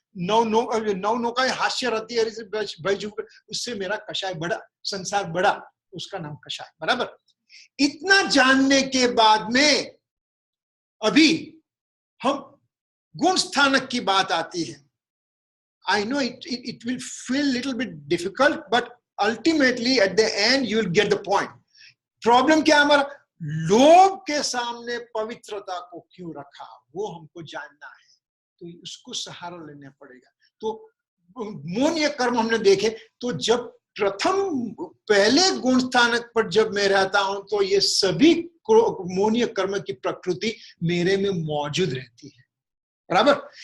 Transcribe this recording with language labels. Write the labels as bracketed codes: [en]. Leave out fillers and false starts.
[hi] नौ का हास्य, रति, उससे मेरा कषाय बड़ा, संसार बड़ा, उसका नाम कषाय, बराबर। इतना जानने के बाद में अभी हम गुण स्थानक की बात आती है। [en] I know it will feel little bit difficult, but ultimately at the end you will get the point. [hi] Problem क्या हमारा? लोभ के सामने पवित्रता को क्यों रखा, वो हमको जानना है, तो उसको सहारा लेना पड़ेगा। तो मोनीय कर्म हमने देखे, तो जब प्रथम पहले गुण स्थानक पर जब मैं रहता हूं, तो ये सभी मोनीय कर्म की प्रकृति मेरे में मौजूद रहती है, बराबर।